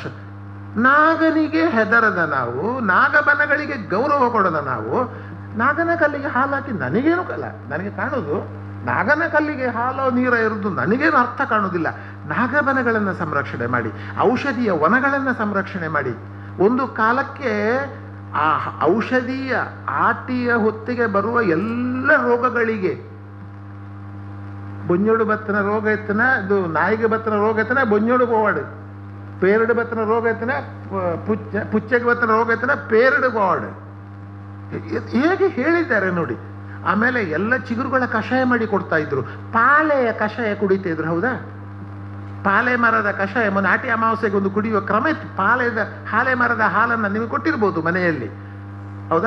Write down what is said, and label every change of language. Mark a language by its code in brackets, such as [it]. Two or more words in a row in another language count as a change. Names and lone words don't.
[kn] ನಾಗನಿಗೆ ಹೆದರದ ನಾವು, ನಾಗಬನಗಳಿಗೆ ಗೌರವ ಕೊಡದ ನಾವು, ನಾಗನ ಕಲ್ಲಿಗೆ ಹಾಲು ಹಾಕಿ ನನಗೇನು ಕಲ್ಲ ನನಗೆ ಕಾಣೋದು, ನಾಗನ ಕಲ್ಲಿಗೆ ಹಾಲು ನೀರ ಇರೋದು ನನಗೇನು ಅರ್ಥ ಕಾಣೋದಿಲ್ಲ. ನಾಗಬನಗಳನ್ನು ಸಂರಕ್ಷಣೆ ಮಾಡಿ, ಔಷಧಿಯ ವನಗಳನ್ನು ಸಂರಕ್ಷಣೆ ಮಾಡಿ. ಒಂದು ಕಾಲಕ್ಕೆ ಆ ಔಷಧೀಯ ಆಟಿಯ ಹೊತ್ತಿಗೆ ಬರುವ ಎಲ್ಲ ರೋಗಗಳಿಗೆ, [tcy] ಬೊಂಜೋಡು ಬತ್ತನ ರೋಗ ಎತ್ತನ, ಇದು ನಾಯಿಗೆ ಬತ್ತನ ರೋಗ ಎತ್ತನ ಬೊಂಜೋಡು ಗೋವಾಡು, ಪೇರಡು ಬತ್ತನ ರೋಗ ಎತ್ತನ ಪುಚ್ಚಗೆ ಬತ್ತನ ರೋಗ ಎತ್ತನ ಪೇರಡು ಗೋವಾಡು. [kn] ಹೇಗೆ ಹೇಳಿದ್ದಾರೆ ನೋಡಿ. ಆಮೇಲೆ ಎಲ್ಲ ಚಿಗುರುಗಳ ಕಷಾಯ ಮಾಡಿ ಕೊಡ್ತಾ ಇದ್ರು, ಪಾಳೆಯ ಕಷಾಯ ಕುಡಿತಾ ಇದ್ರು, ಹೌದಾ? ಪಾಲೆ ಮರದ ಕಷಾಯ ನಾಟಿ ಅಮಾವಾಸ್ಯೆಗೆ ಒಂದು ಕುಡಿಯುವ ಕ್ರಮ ಇತ್ತು. ಹಾಲೆ ಮರದ ಹಾಲನ್ನು ನೀವು ಕೊಟ್ಟಿರ್ಬೋದು ಮನೆಯಲ್ಲಿ, ಹೌದಾ?